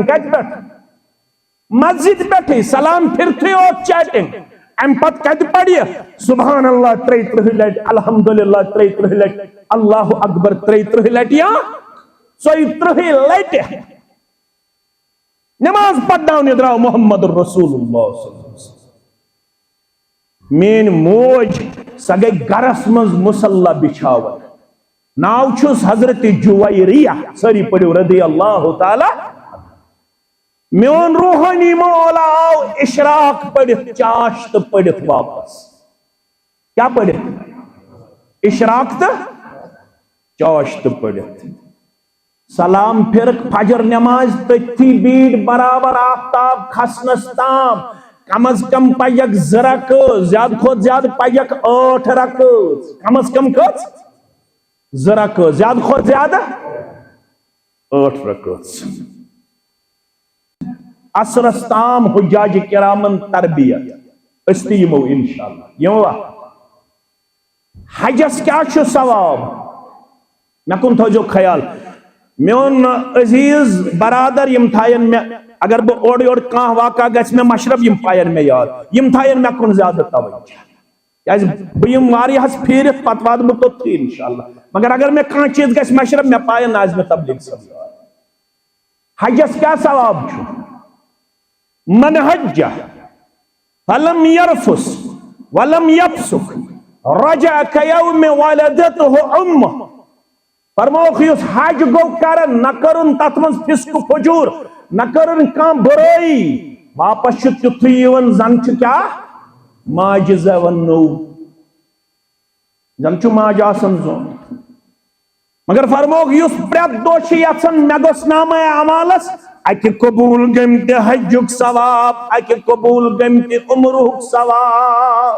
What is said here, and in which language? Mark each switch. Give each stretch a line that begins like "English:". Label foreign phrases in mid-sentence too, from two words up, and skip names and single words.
Kashmiri: کتہِ پٮ۪ٹھ؟ مسجد پٮ۪ٹھٕے. سلام پھِرتھٕے یوت چیٹنگ. امہِ پتہٕ کتہِ پرِ
Arabic: سبحان اللہ
Kashmiri: 33 لٹہِ الحمدللہ 33 لٹہِ
Arabic: اللہ اکبر
Kashmiri: 33 لٹہِ یا 34 لٹہِ. نماز پرناونہِ درٛاو محمد رسول اللہ
Arabic: صلی اللہ علیہ وسلم.
Kashmiri: میٲنۍ موج سۄ گٔے گرس منٛز مُصلیٰ بِچھاوان. ناو چھُس حضرت جویریہ. سٲری پٔرِو
Arabic: رضی اللہ تعالیٰ.
Kashmiri: میون روحانی مول آو اشراق پڑھت چاشت پڑھت واپس. کیا پڑھت؟ اشراق تو چاشت پڑھت. سلام پھرک فجر نماز تھی بیٹ برابر آفتاب کھسنس تام کم از کم پجک 2 رکعت زیادہ کھوت زیادہ پجک 8 رکعت. کم از کم کھت 2 رکعت زیادہ کھوت زیادہ 8 رکعت. عصرس تام حجاج کرامن تربیت اس تہ یمو انشاءاللہ. یموا حجس کیا چھو ثواب مے کن تھوجو خیال. میون عزیز برادر یم تھائن میں اگر بہ اوڑ یوڑ کان واقع گژھِ مے مشرب یم پائن مے یاد یم تھائن مے کن زیادہ توجہ کیاز بہ یم واریہس پھیرت پتہ وات بہ توتھی انشاءاللہ. مگر اگر مے کان چیز گژھِ مشرب مے پائن آز مے تبلیغ سب یاد. حجس کیا ثواب چھو؟
Arabic: من حج فلم يرفث ولم يفسق رجع كيوم ولدته امه. فرموخ یس حج گو کرن نہ کرن تت من فسق فجور نہ کرن کان برائی واپس تیتھے یون زن چھ کیا ماج زون نو زن چھ ماج آسن زون. مگر فرموخ یس پرت دو چھ یژھان مے گوٚژھ نامہ اعمالس اکہ قبول گمتہ حجک ثواب اکہ قبول گمتہ عمرک ثواب.